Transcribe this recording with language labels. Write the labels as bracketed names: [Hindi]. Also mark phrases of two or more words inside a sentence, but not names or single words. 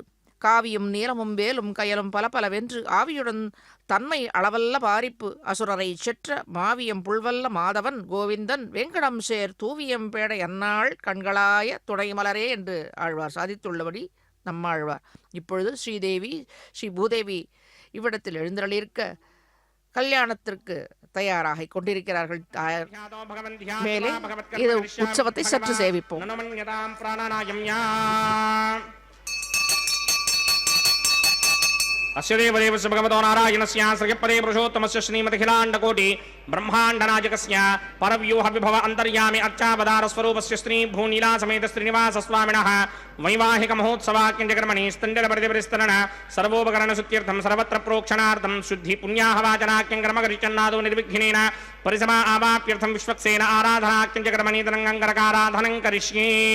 [Tamil] காவியும் நீலமும் வேலும் கயலும் பல பலவென்று ஆவியுடன் தன்மை அளவல்ல பாரிப்பு அசுரரை செற்ற மாவியம் புல்வல்ல மாதவன் கோவிந்தன் வெங்கடம் சேர் தூவியம் பேட எந்நாள் கண்களாய துணைமலரே என்று ஆழ்வார் சாதித்துள்ளபடி நம்மாழ்வார் இப்பொழுது ஸ்ரீதேவி ஸ்ரீ பூதேவி இவ்விடத்தில் எழுந்தருளியிருக்க கல்யாணத்திற்கு தயாராக கொண்டிருக்கிறார்கள். மேலே இது உற்சவத்தை சற்று சேவிப்போம். [Sanskrit] अस्य देवदेवस्य भगवतो नारायणस्य श्रीपदे पुरुषोत्तमस्य श्रीमदखिलाण्डकोटि ब्रह्माण्डनायकस्य परव्यूह विभव अन्तर्यामि अर्चावतार स्वरूपस्य श्री भूनीला समेत श्रीनिवास स्वामिनः वैवाहिक महोत्सवाक्यकर्मणि स्तण्डलपरिपरिस्तरण सर्वोपकरण शुद्ध्यर्थं सर्वत्र प्रोक्षणार्थं शुद्धि पुण्याहवाचनाख्यं कर्म करिचन्नादो निर्विघ्नेन परिसमा आवाप्यर्थं विश्वक्सेन आराधनाख्यंकर्मणि तरङ्गङ्करकाराधनं करिष्ये